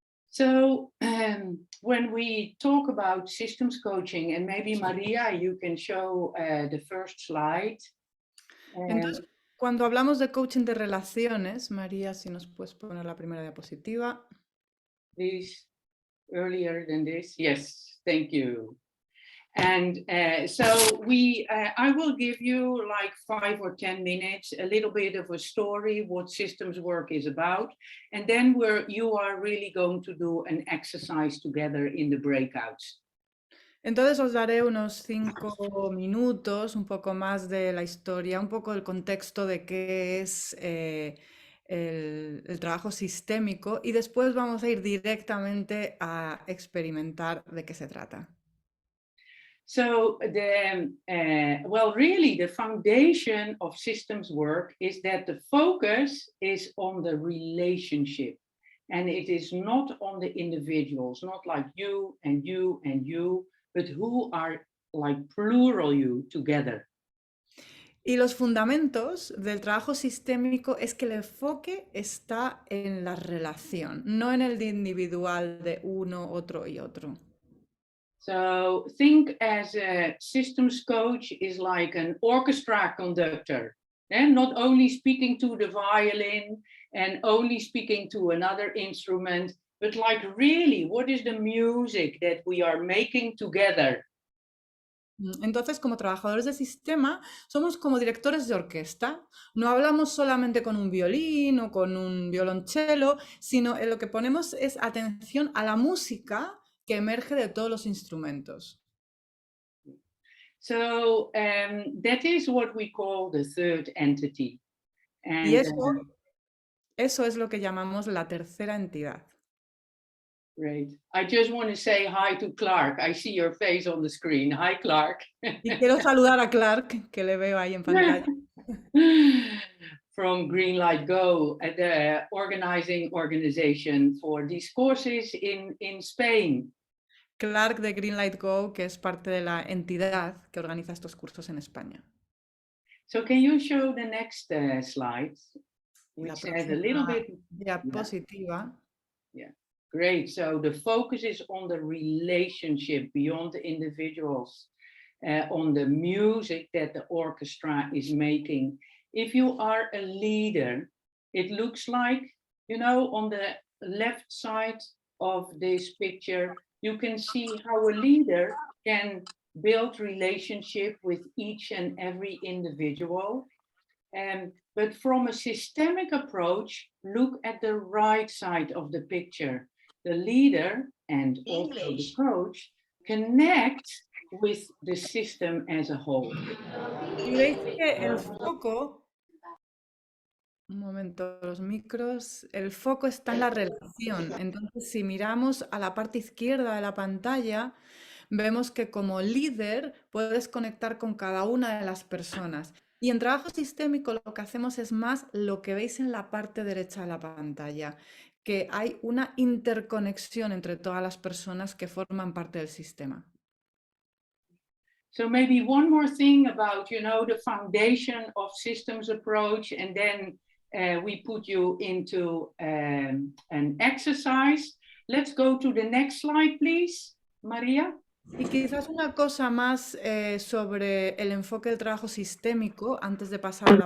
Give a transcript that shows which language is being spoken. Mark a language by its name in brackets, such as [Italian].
[English] So when we talk about systems coaching, and maybe Maria, you can show the first slide. [Spanish] Entonces, cuando hablamos de coaching de relaciones, María, si nos puedes poner la primera diapositiva. [English] Please, earlier than this. Yes, thank you. And so I will give you like 5 or 10 minutes, a little bit of a story, what systems work is about. And then you are really going to do an exercise together in the breakouts. [Spanish] Entonces os daré unos 5 minutos, un poco más de la historia, un poco el contexto de qué es el trabajo sistémico y después vamos a ir directamente a experimentar de qué se trata. [English] So really the foundation of systems work is that the focus is on the relationship, and it is not on the individuals, not like you and you and you, but who are like plural you together. [Spanish] Y los fundamentos del trabajo sistémico es que el enfoque está en la relación, no en el individual de uno, otro y otro. [English] So think as a systems coach is like an orchestra conductor, and not only speaking to the violin and only speaking to another instrument, but like really, what is the music that we are making together? [Spanish] Entonces, como trabajadores de sistema, somos como directores de orquesta. No hablamos solamente con un violín o con un violonchelo, sino en lo que ponemos es atención a la música que emerge de todos los instrumentos. [English] So that is what we call the third entity. And, [Spanish] y eso es lo que llamamos la tercera entidad. [English] Great. I just want to say hi to Clark. I see your face on the screen. Hi, Clark. [Spanish] Y quiero saludar a Clark, que le veo ahí en pantalla. [English] From GreenLight GO, the organizing organization for these courses in Spain. [Spanish] Clark de GreenLight GO, que es parte de la entidad que organiza estos cursos en España. [English] So can you show the next slide, which says a little bit. [Spanish] Diapositiva. [English] Yeah, great. So the focus is on the relationship beyond the individuals, on the music that the orchestra is making. If you are a leader, it looks like, you know, on the left side of this picture, you can see how a leader can build relationship with each and every individual. But from a systemic approach, look at the right side of the picture. The leader and also the coach connect with the system as a whole. [Spanish] Y veis que el foco, un momento, los micros, el foco está en la relación. Entonces, si miramos a la parte izquierda de la pantalla, vemos que como líder puedes conectar con cada una de las personas. Y en trabajo sistémico lo que hacemos es más lo que veis en la parte derecha de la pantalla, que hay una interconexión entre todas las personas que forman parte del sistema. [English] So maybe one more thing about, you know, the foundation of systems approach, and then we put you into an exercise. Let's go to the next slide, please, Maria. [Spanish] Y quizás una cosa más sobre el enfoque del trabajo sistémico antes de pasar a la